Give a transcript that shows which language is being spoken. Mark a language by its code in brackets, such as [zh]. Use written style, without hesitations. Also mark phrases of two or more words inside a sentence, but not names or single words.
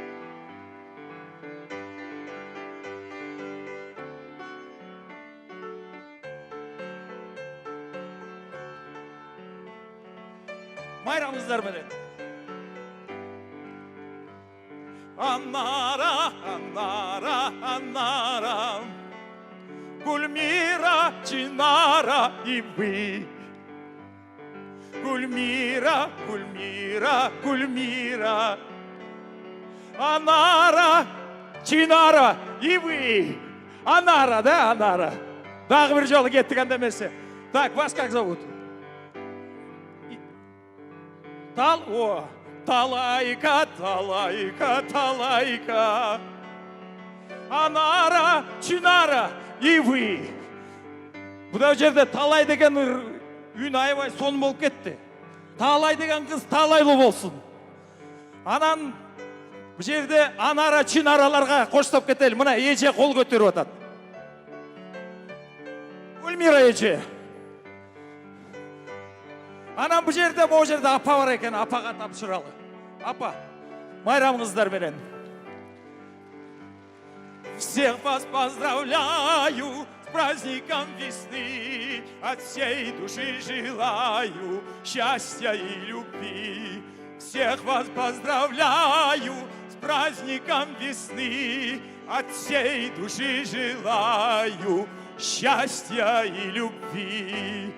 [ky] Майрамыңыздар менен. Анара, Анара, Анара, [ru] Гульмира, Чинара и вы. Гульмира, Гульмира, Гульмира, Анара, Чинара и вы. Анара, да, Анара? [ky] Дагы бир жолу кеттик анда эмесе. [ru] Так, вас как зовут? Талайка, Талайка, Талайка, Анара, Чинара и вы. [ky] Буда жерде Талай деген үн аябай сон болуп кетти. Талай деген кыз талайлуу болсун. Анан бу жерде Анара, Чинараларга коштоп кетели. Мына эже кол көтөрүп атат. Гүлмира эже. Анан бу жерде, могу жерде апа бар экен, апага тапшыралы. Апа, майрамыңыздар менен. [ru] Всех вас поздравляю с праздником весны, от всей души желаю счастья и любви. Всех вас поздравляю с праздником весны, от всей души желаю счастья и любви.